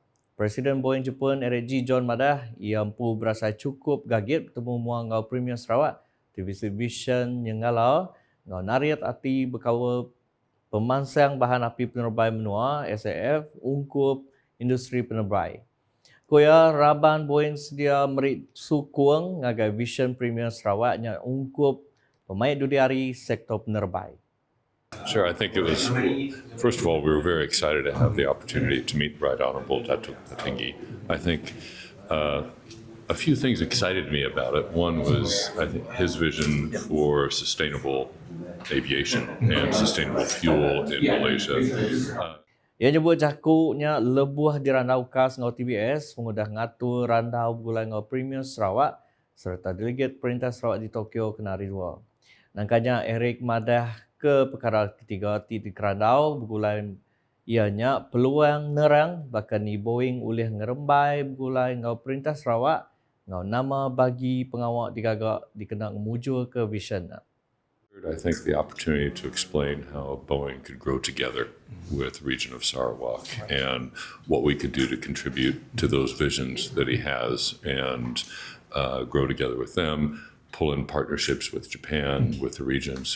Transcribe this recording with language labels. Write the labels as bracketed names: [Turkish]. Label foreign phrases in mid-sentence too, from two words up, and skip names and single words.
[Iban] Presiden Boeing Jipun RG John Madah ia ampu berasa cukup gagit bertemu muang Enggau Premier Sarawak divisi vision yang ngalau Enggau nariat ati berkawa pemansang bahan api penerbai menua SAF ungkup industri penerbai. Kuya Raban Boeing sedia merit sukuang ngagai vision Premier Sarawak yang ungkup pemain dudiari sektor penerbai. [English] Sure, I think it was, first of all, we were very excited to have the opportunity to meet Right Honorable Datuk Patinggi. I think a few things excited me about it. One was, I think, his vision for sustainable aviation and sustainable fuel in Malaysia. [Iban] Ia nyebut jakuknya lebuh di randau UKAS ngau TBS, mengudah ngatur randau Begulai Enggau Premier Sarawak serta delegat Perintah Sarawak di Tokyo kenari dua. Nangkanya Eric Madah ke perkara ketiga di kerandau Begulai ianya peluang nerang bahkan ni Boeing oleh ngerembai Begulai Enggau Perintah Sarawak ngau nama bagi pengawak digagak dikenal mujur ke vision. [English] I think the opportunity to explain how Boeing could grow together with the region of Sarawak and what we could do to contribute to those visions that he has and grow together with them, pull in partnerships with Japan, with the region.